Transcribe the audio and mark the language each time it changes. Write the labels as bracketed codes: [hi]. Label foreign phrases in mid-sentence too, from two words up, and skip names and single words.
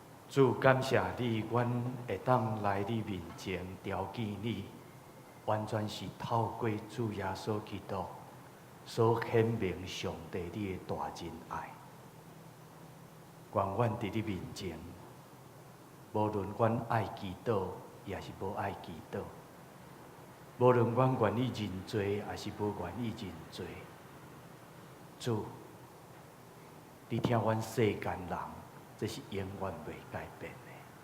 [nan] 主感谢你，阮会当来你面前朝见你，完全是透过主耶稣基督所显明上帝你的大仁爱。愿阮伫你面前，无论阮爱祈祷，也是无爱祈祷；无论阮愿意认罪，还是无愿意认罪。主，你听阮世间人，这是永远袂改变的。